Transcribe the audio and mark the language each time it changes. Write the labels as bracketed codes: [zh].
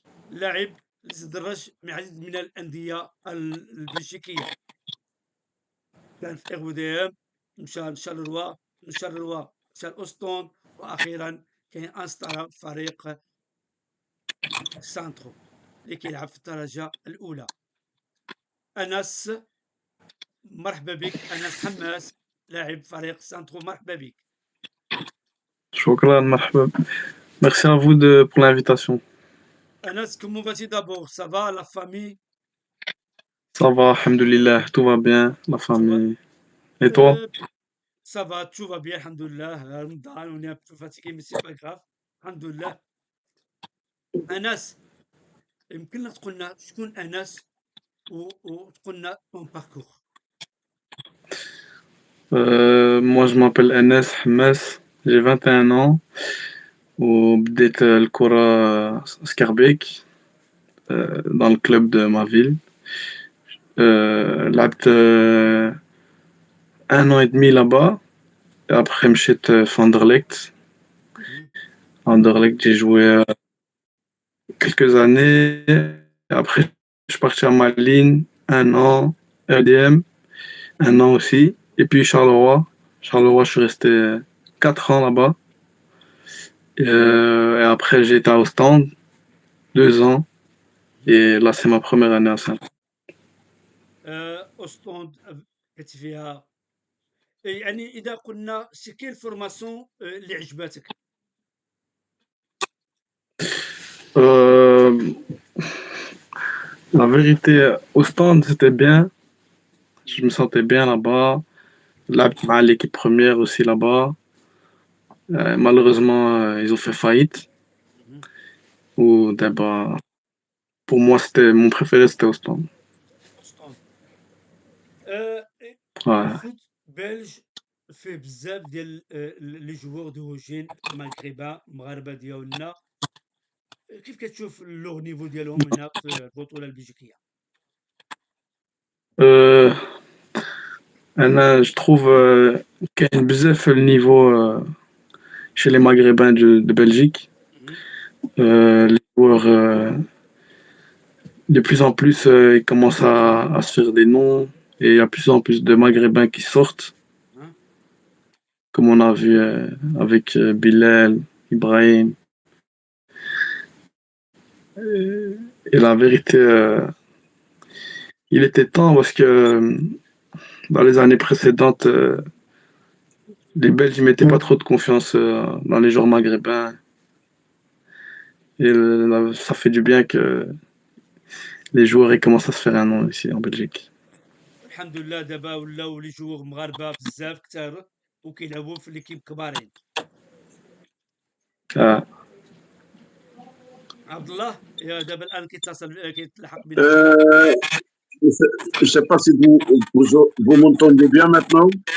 [ar] لاعب اللي تدرج مع عديد من الأندية البلجيكية، كان في RWDM، مشى لشارلروا، من شارلروا مشى لأوستون، وأخيرا كاين أنسترا فريق سانترو اللي كيلعب في الدرجة الأولى. أنس، مرحبا بك. أنس حماس لاعب فريق سانترو، مرحبا بك. شكرا مرحبا. [fr] Merci à vous pour l'invitation. Anas, comment vas-tu d'abord? Ça va, la famille? Ça va, alhamdoulilah, tout va bien, la Tout va? famille. Et toi? Euh, Ça va, tout va bien, alhamdoulilah. Ramadan, on est un peu fatigué, mais c'est pas grave. [ar] Alhamdoulilah. Anas, يمكن لك تقول لنا شكون أنس وتقول لنا ton parcours. [fr] Moi je m'appelle Enes Hamas, j'ai 21 ans وبديت الكرة سكربيك dans le club de ma ville. لعبت 1 an et demi là-bas et après مشيت في Anderlecht. Mhm. Anderlecht j'ai joué quelques années. Après je suis parti à Malines 1 an, RDM 1 an aussi. Et puis Charleroi. Charleroi, je suis resté 4 ans là-bas. Et après, j'ai été à Ostende 2 ans. Et là, c'est ma première année à Saint. [ar] أسطند كنت فيها، يعني إذا قلنا سكي الفورماسيون اللي عجباتك. [fr] Euh, la vérité, Ostende, c'était bien. Je me sentais bien là-bas. Là, l'équipe première aussi là-bas. Malheureusement, ils ont fait faillite. Mhm. Ou d'abord, pour moi, c'était mon préféré, c'était Ostende. [ar] أسطند. [fr] Ouais. [ar] الفوت بلج فيه بزاف ديال لي جوور ديوجين مغربا مغاربه ديالنا، كيف كتشوف اللوغ نيفو ديالهم هنا في البطوله البلجيكيه؟ [fr] Euh, je trouve qu'il y a une bzef le niveau chez les Maghrébins de Belgique. Mhm. Les joueurs, de plus en plus, ils commencent à se faire des noms et il y a de plus en plus de Maghrébins qui sortent, Hein. comme on a vu avec Bilal, Ibrahim. Et la vérité, il était temps parce que dans les années précédentes, les Belges ne mettaient pas trop de confiance dans les joueurs maghrébins. Et ça fait du bien que les joueurs ils commencent à se faire un nom ici en Belgique. [ar] الحمد لله دابا ولاو لي جوور مغاربه بزاف كثار وكيلعبوا في ليكيب كبارين. Ah, عبد الله يا دابا الان كيتصل كيتلحق بنا عبد الله. [fr] Euh, je ne sais pas si vous m'entendez bien maintenant.